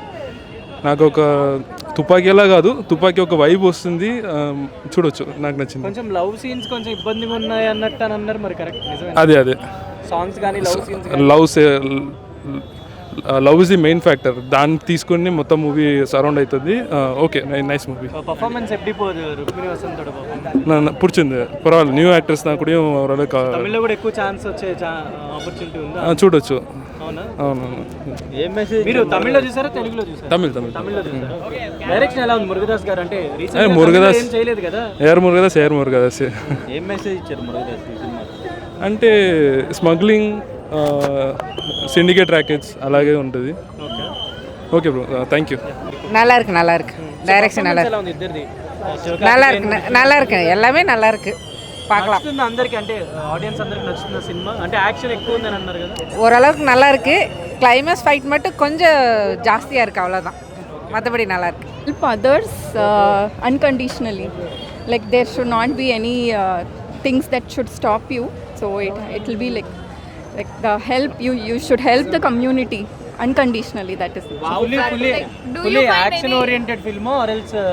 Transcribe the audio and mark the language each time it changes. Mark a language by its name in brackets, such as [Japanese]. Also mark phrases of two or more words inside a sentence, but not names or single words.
[Telugu] నాకు ఒక తుపాకీలా కాదు, తుపాకీ ఒక వైబ్ వస్తుంది, చూడొచ్చు, నాకు నచ్చింది. కొంచెం [English] love scenes [Telugu] కొంచెం ఇబ్బందిగా ఉన్నాయి అన్నట్టు అని అన్నారు, మరి కరెక్ట్? అదే సాంగ్స్ కానీ [English] love scenes, love is the main factor, [Telugu] దాన్ని తీసుకుని మొత్తం [English] movie surround [Telugu] అవుతుంది. [English] Okay, nice movie. [Telugu] పర్ఫార్మెన్స్ ఎప్పుడు పోదు రుక్మిణి వసంత్ [Tamil] நான் பிடிச்சிருந்து பரவாயில்ல. [English] new actors [Tamil] தான் கூடயும் ஓரளவுக்கு [Telugu] తమిళ్లో కూడా ఎక్కువ ఛాన్స్ వచ్చే ఆపర్చునిటీ ఉందా? చూడొచ్చు. అవునా? అవునవును. ఏం మెసేజ్ మీరు తమిళ్లో చూసారా తెలుగులో చూసారా? తమిళ్లో చూసారా? డైరెక్షన్ ఎలా ఉంది మురుగదాస్ గారు? అంటే రీసెంట్ మురుగదాస్ ఏం చేయలేదు కదా. ఏఆర్ మురుగదాస్ ఏం మెసేజ్ ఇచ్చారు మురుగదాస్ ఈ సినిమా? అంటే [English] smuggling, syndicate rackets [Telugu] అలాగే ఉంటుంది. [English] Okay bro, thank you. [Tamil] நல்லா இருக்கு டைரக்ஷன் நல்லா இருக்கு, எல்லாமே நல்லா இருக்கு, பார்க்கலாம். [Telugu] అందరికి అంటే ఆడియన్స్ అందరికి నచ్చుతున్న సినిమా, అంటే యాక్షన్ ఎక్కువ ఉందని అన్నారు కదా. [Tamil] ஓரளவுக்கு நல்லா இருக்கு, [English] climax fight [Tamil] மட்டும் கொஞ்சம் ஜாஸ்தியாக இருக்குது, அவ்வளோதான். மற்றபடி நல்லா இருக்கு. [English] Help others unconditionally, like there should not be any things that should stop you. So it will be like the help you should help the community unconditionally. That is fully action oriented film or else